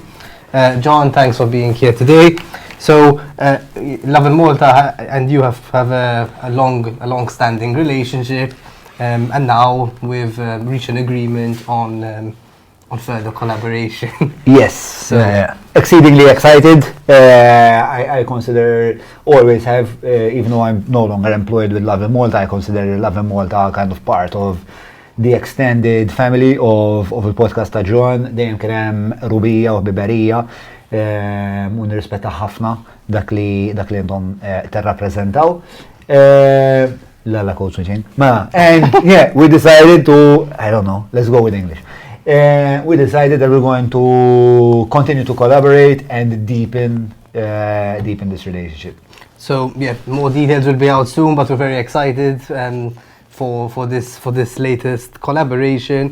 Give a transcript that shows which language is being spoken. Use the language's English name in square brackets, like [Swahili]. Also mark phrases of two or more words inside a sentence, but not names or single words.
[English] Jon, thanks for being here today. So, Lovin Malta and you have a long-standing relationship, and now we've reached an agreement on further collaboration. Yes, exceedingly excited. I consider, always have, even though I'm no longer employed with Lovin Malta, I consider Lovin Malta kind of part of the extended family of the podcast ta' Jon. [Maltese] Dejjem kien hemm rubija u biberija, u nirrispetta ħafna dak li intom tirrappreżentaw. La coach machine. [English] And yeah, we decided to, I don't know, let's go with English. We decided that we're going to continue to collaborate and deepen this relationship. So yeah, more details will be out soon, but we're very excited for this latest collaboration.